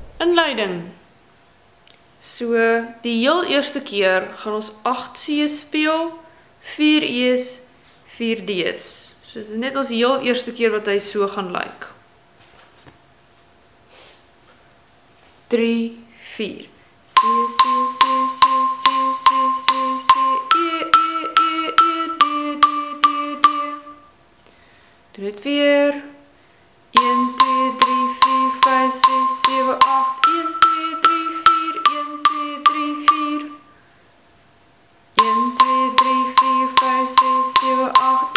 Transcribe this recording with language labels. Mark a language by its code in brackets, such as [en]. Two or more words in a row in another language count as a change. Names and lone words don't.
[af] inleiding. So, die heel eerste keer gaan ons 8 C's speel, 4 E's, 4 D's. So, dit is net ons heel eerste keer wat hy so gaan lyk. 3, 4. C, C, C, C, C, C, C, C, E, E, E, E, D, D, D, D. Doe dit weer. 1, 2, 3, 4, 5, 6, 7, 8. 1, 2, 3, 4, 1, 2, 3, 4. 1, 2, 3, 4, 5, 6, 7, 8.